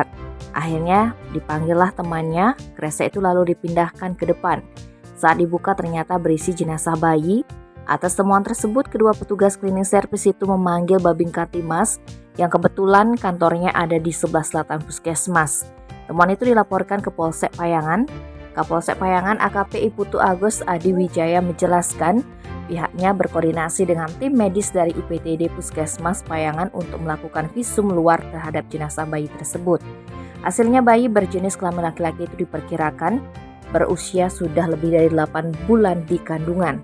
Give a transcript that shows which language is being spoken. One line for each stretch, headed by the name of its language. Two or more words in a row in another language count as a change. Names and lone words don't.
Indonesian: Akhirnya dipanggillah temannya, kresek itu lalu dipindahkan ke depan. Saat dibuka ternyata berisi jenazah bayi. Atas temuan tersebut, kedua petugas
English: cleaning service
Indonesian: itu memanggil Babin Katimas yang kebetulan kantornya ada di sebelah selatan puskesmas. Temuan itu dilaporkan ke Polsek Payangan. Kapolsek Payangan AKP Putu Agus Adi Wijaya menjelaskan pihaknya berkoordinasi dengan tim medis dari UPTD Puskesmas Payangan untuk melakukan visum luar terhadap jenazah bayi tersebut. Hasilnya bayi berjenis kelamin laki-laki itu diperkirakan berusia sudah lebih dari 8 bulan di kandungan.